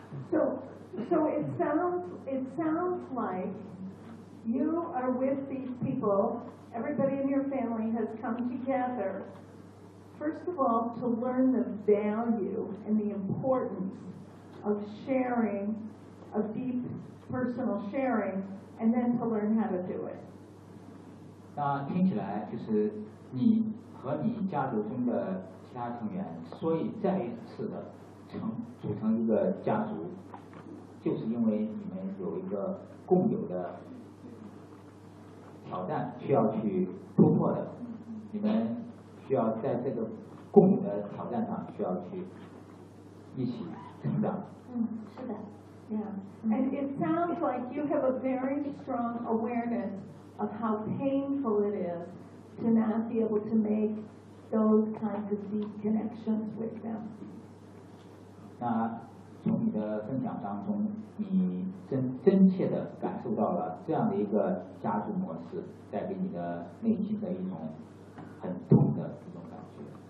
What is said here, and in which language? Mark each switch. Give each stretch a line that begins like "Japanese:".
English: So it sounds like you are with these people. Everybody in your family has come together, first of all, to learn the value and the importance of sharing, of deep personal sharing, and then to learn how to do it.
Chinese: 那听起来就是你和你家族中的其他成员，所以再一次的组成一个家族，就是因为你们有一个共有的挑战需要去突破的，你们需要在这个共有的挑战上需要去一起成长。
English: Yeah. And it sounds like you have a very strong awareness of how painful it is to not be able to make those kinds of deep connections with them.
Chinese: 那从你的分享当中，你真切的感受到了这样的一个家族模式带给你的内心的一种很痛的一种感觉。